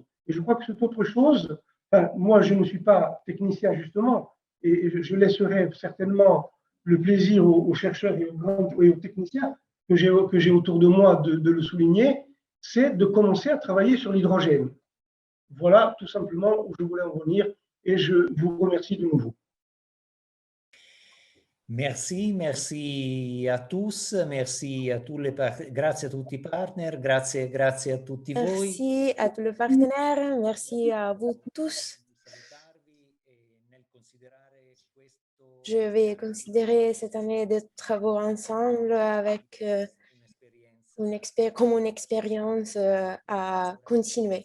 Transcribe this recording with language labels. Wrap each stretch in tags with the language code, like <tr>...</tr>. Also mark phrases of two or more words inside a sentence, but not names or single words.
<fr>Et je crois que cette autre chose, enfin, moi, je ne suis pas technicien, justement, et je laisserai certainement le plaisir aux chercheurs et aux techniciens que j'ai autour de moi de le souligner, c'est de commencer à travailler sur l'hydrogène. Voilà tout simplement où je voulais en venir et je vous remercie de nouveau. Merci, merci a tous, merci a tous</fr> <it>grazie a tutti i partner, grazie a tutti voi.</it> <fr>Merci à tous les partenaires, merci à vous tous. Je vais considérer cette année de travaux ensemble avec comme une expérience à continuer.</fr>